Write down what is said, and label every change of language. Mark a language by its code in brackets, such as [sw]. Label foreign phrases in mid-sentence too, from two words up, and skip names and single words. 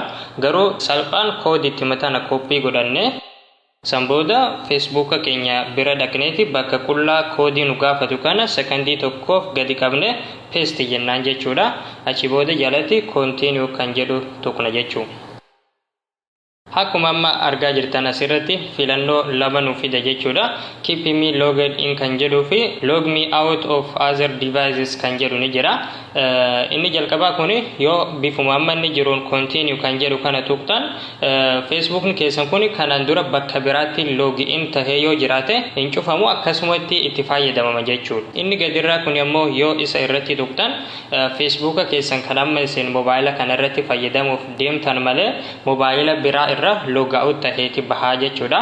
[om] Garuu salphaan koodii itti matana koppii godhanne Sambooda Facebook keenya bira dhaqneeti bakka qullaa koodii nu gaafatu kana sekondii tokkoof gadi qabne paste jennaan jechuudha. Achi booda jalatti continue kan jedhu tuqna jechuudha. Akkuma amma argaa jirtan asirratti filannoo lama nuuf fida jechuudha. [en] Keep me logged in [om] kan jedhuu fi [en] log me out of other devices [om] kan jedhu ni jira. Inni jalqabaa kun yoo bifuma amma inni jiruun continue kan jedhu kana tuqtan Facebookni keessan kun kanaan dura bakka biraatti [en] log in [om] tahee yoo jiraate hin cufamu akkasumatti itti fayyadamama jechuudha. Inni gadirraa kun immoo yoo isa irratti tuqtan Facebook keessan kan amma isin mobaayila kana irratti fayyadamuuf deemtan malee mobaayila biraa irra [en] log out [om] taheeti bahaa jechuudha.